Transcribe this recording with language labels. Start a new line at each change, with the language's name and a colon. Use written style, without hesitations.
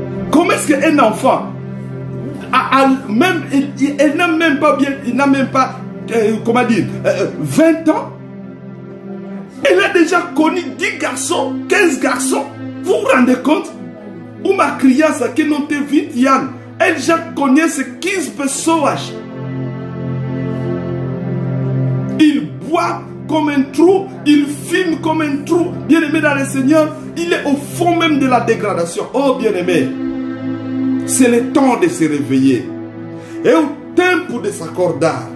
French: Comment est-ce qu'un enfant, il n'a même pas bien, il n'a même pas, comment dire, 20 ans, elle a déjà connu 10 garçons, 15 garçons. Vous vous rendez compte?
Portuguese: Uma criança que não tem 20 anos, elle já conhece 15 pessoas.
French: Il boit comme un trou, il fume comme un trou. Bien-aimé dans le Seigneur, il est au fond même de la dégradation. Oh bien-aimé, c'est le temps de se réveiller. Et au temps de s'accorder.